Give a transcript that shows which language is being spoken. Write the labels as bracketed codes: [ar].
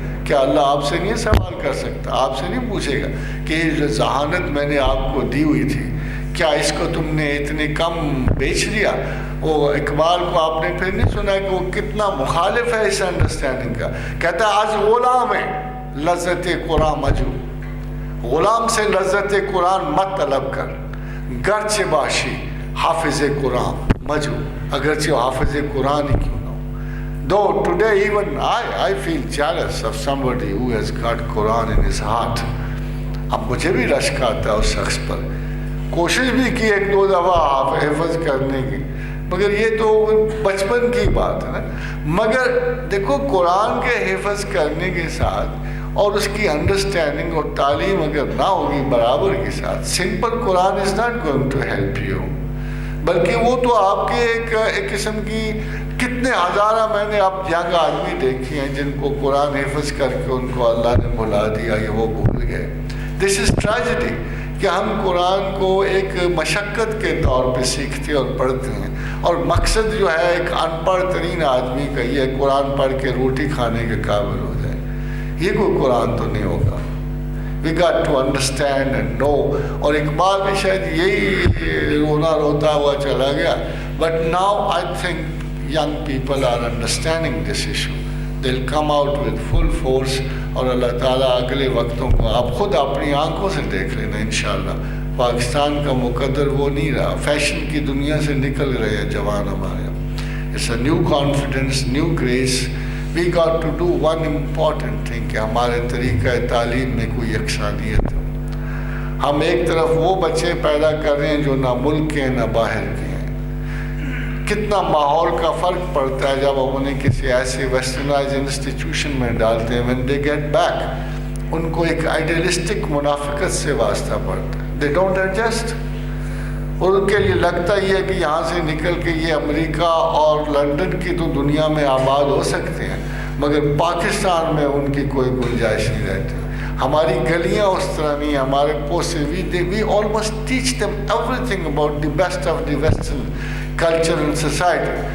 [ur] کیا اللہ آپ سے نہیں سوال کر سکتا؟ آپ سے نہیں پوچھے گا کہ یہ جو ذہانت میں نے آپ کو دی ہوئی تھی کیا اس کو تم نے اتنے کم بیچ لیا؟ وہ اقبال کو آپ نے پھر نہیں سنا کہ وہ کتنا مخالف ہے اس انڈرسٹینڈنگ کا؟ کہتا ہے [fa] از غلام ہے لذت قرآن مجو، [ur] غلام سے لذت قرآن مت طلب کر، [fa] گرچہ باشی حافظ قرآن مجو، [ur] اگرچہ حافظ قرآن ہی کیوں نہ ہو. [en] Though today even I feel jealous of somebody who has got Quran in his heart. [ur] اب مجھے بھی رشک آتا ہے اس شخص پر. کوشش بھی کی ایک دو دفعہ حفظ کرنے کی، مگر یہ تو بچپن کی بات ہے نا. مگر دیکھو قرآن کے حفظ کرنے کے ساتھ اور اس کی انڈرسٹینڈنگ اور تعلیم اگر نہ ہوگی برابر کے ساتھ، [en] simple Quran is not going to help you, [ur] بلکہ وہ تو آپ کے ایک قسم کی کتنے ہزارہ میں نے اب ینگ آدمی دیکھے ہیں جن کو قرآن حفظ کر کے ان کو اللہ نے بھلا دیا یا وہ بھول گئے. [en] this is tragedy [ur] کہ ہم قرآن کو ایک مشقت کے طور پہ سیکھتے اور پڑھتے ہیں، اور مقصد جو ہے ایک ان پڑھ ترین آدمی کا یہ قرآن پڑھ کے روٹی کھانے کے قابل ہو جائے. یہ کوئی قرآن تو نہیں ہوگا. [en] We got to understand and know. [ur] اور اقبال بھی شاید یہی رونا روتا ہوا چلا گیا. [en] But now I think young people are understanding this issue. They'll come out with full force. [ur] اور اللہ تعالیٰ اگلے وقتوں کو آپ خود اپنی آنکھوں سے دیکھ لینا انشاءاللہ. پاکستان کا مقدر وہ نہیں رہا. فیشن کی دنیا سے نکل رہے ہیں جوان ہمارے. [en] It's a new confidence, new grace. We got to do one important thing [ur] کہ ہمارے طریقہ تعلیم میں کوئی یکسانیت ہو. ہم ایک طرف وہ بچے پیدا کر رہے ہیں جو نہ ملک کے نہ باہر کے ہیں. کتنا ماحول کا فرق پڑتا ہے جب ہم انہیں کسی ایسے ویسٹرنائز انسٹیٹیوشن میں ڈالتے ہیں. [en] when they get back [ur] ان کو ایک آئیڈیلسٹک منافقت سے واسطہ پڑتا ہے. [en] they don't adjust. [ur] اور ان کے لیے لگتا یہ ہے کہ یہاں سے نکل کے یہ امریکہ اور لنڈن کی تو دنیا میں آباد ہو سکتے ہیں، مگر پاکستان میں ان کی کوئی گنجائش نہیں رہتی. ہماری گلیاں اس طرح نہیں، ہمارے پوسے [en] we almost teach them everything about the best of the western culture and society.